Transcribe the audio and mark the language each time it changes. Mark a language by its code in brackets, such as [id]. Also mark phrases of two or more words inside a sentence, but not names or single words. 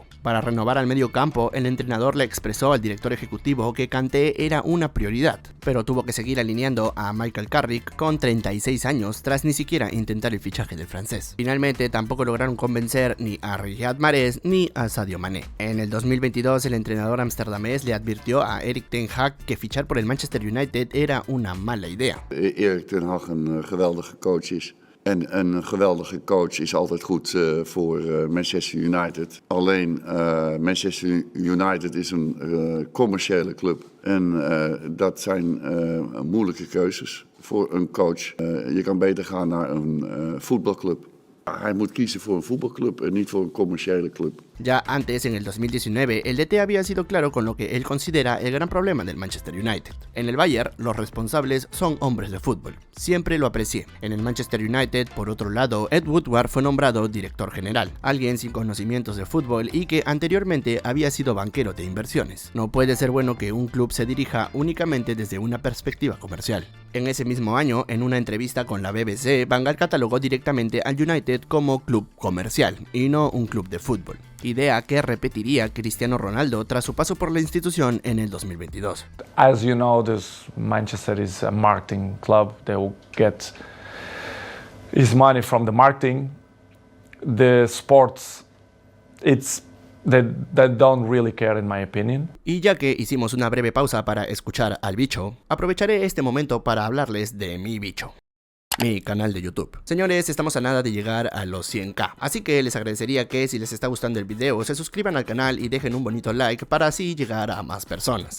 [es] Para renovar al medio campo, el entrenador le expresó al director ejecutivo que Kanté era una prioridad, pero tuvo que seguir alineando a Michael Carrick con 36 años tras ni siquiera intentar el fichaje del francés. Finalmente tampoco lograron convencer ni a Riyad Mahrez ni a Sadio Mané. En el 2022 el entrenador amsterdamés le advirtió a Erik ten Hag que fichar por el Manchester United era una mala idea. [nl] Erik ten Hag een geweldige coach is. En een geweldige coach is altijd goed voor Manchester United. Alleen Manchester United is een commerciële club. En dat zijn moeilijke keuzes voor een coach. Je kan beter gaan naar een voetbalclub. Hij moet kiezen voor een voetbalclub en niet voor een commerciële club. [es] Ya antes, en el 2019, el DT había sido claro con lo que él considera el gran problema del Manchester United. En el Bayern, los responsables son hombres de fútbol. Siempre lo aprecié. En el Manchester United, por otro lado, Ed Woodward fue nombrado director general, alguien sin conocimientos de fútbol y que anteriormente había sido banquero de inversiones. No puede ser bueno que un club se dirija únicamente desde una perspectiva comercial. En ese mismo año, en una entrevista con la BBC, Van Gaal catalogó directamente al United como club comercial y no un club de fútbol, idea que repetiría Cristiano Ronaldo tras su paso por la institución en el 2022. [en] As you know, Manchester is a marketing club. They will get his money from the marketing. The sports, they don't really care, in my opinion. [es] Y ya que hicimos una breve pausa para escuchar al bicho, aprovecharé este momento para hablarles de mi bicho, mi canal de YouTube. Señores, estamos a nada de llegar a los 100k, así que les agradecería que si les está gustando el video se suscriban al canal y dejen un bonito like para así llegar a más personas.